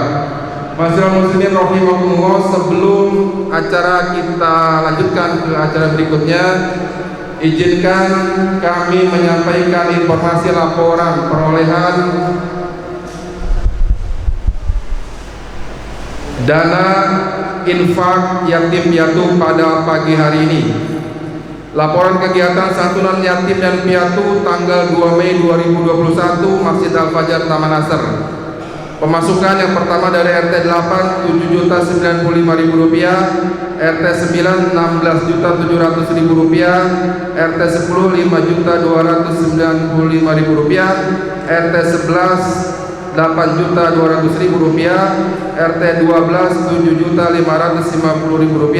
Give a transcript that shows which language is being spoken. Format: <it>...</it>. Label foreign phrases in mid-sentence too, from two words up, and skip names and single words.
<ar>معاشر المسلمين رحمكم الله,</ar> <id>sebelum acara kita lanjutkan ke acara berikutnya, izinkan kami menyampaikan informasi laporan perolehan dana infak yatim piatu pada pagi hari ini. Laporan kegiatan santunan yatim dan piatu tanggal 2 Mei 2021 Masjid Al-Fajar Taman Nasr. Pemasukan yang pertama dari RT 8 Rp7.095.000, RT 9 Rp16.700.000, RT 10 Rp5.295.000, RT 11 Rp8.200.000, RT 12 Rp7.550.000,</id>